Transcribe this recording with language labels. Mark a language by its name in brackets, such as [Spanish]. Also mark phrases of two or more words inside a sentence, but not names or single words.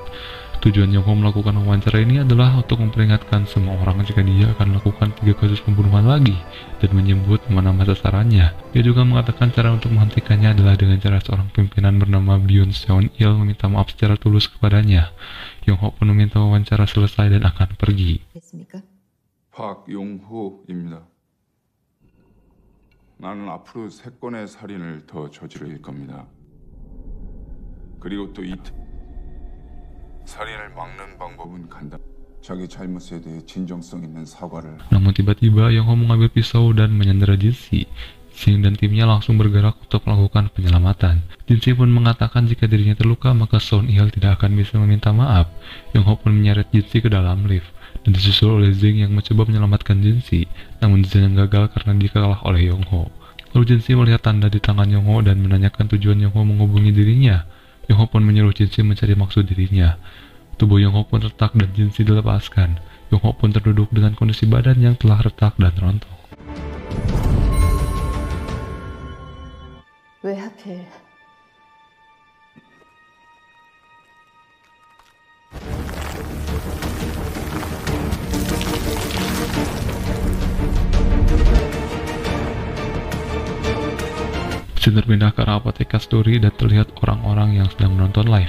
[Indonesian] Tujuan Yong-ho melakukan wawancara ini adalah untuk memperingatkan semua orang jika dia akan melakukan 3 kasus pembunuhan lagi dan menyebut nama sasarannya. Dia juga mengatakan cara untuk menghentikannya adalah dengan cara seorang pimpinan bernama Byun Seon-il meminta maaf secara tulus kepadanya. Yong-ho pun meminta wawancara selesai dan akan pergi. [Korean] 박용호입니다. 나는 앞으로 3건의 살인을 더 저지를 겁니다. 그리고 또 살인을 막는 방법은 간단. 자기 잘못에 대해 진정성 있는 사과를. [Indonesian] Namun tiba-tiba Yong-ho mengambil pisau dan menyandera Jinsi. Zing dan timnya langsung bergerak untuk melakukan penyelamatan. Jinsi pun mengatakan jika dirinya terluka maka Son Il tidak akan bisa meminta maaf. Yong Ho pun menyeret Jinsi ke dalam lift dan disusul oleh Zing yang mencoba menyelamatkan Jinsi, namun Zing gagal karena dia kalah oleh Yong Ho. Lalu Jinsi melihat tanda di tangan Yong Ho dan menanyakan tujuan Yong Ho menghubungi dirinya. Yong Ho pun menyuruh Jinsi mencari maksud dirinya. Tubuh Yong Ho pun retak dan Jinsi dilepaskan. Yong Ho pun terduduk dengan kondisi badan yang telah retak dan rontok. [Korean] 왜 하필? [Indonesian] Scene berpindah ke arah apotek Story dan terlihat orang-orang yang sedang menonton live.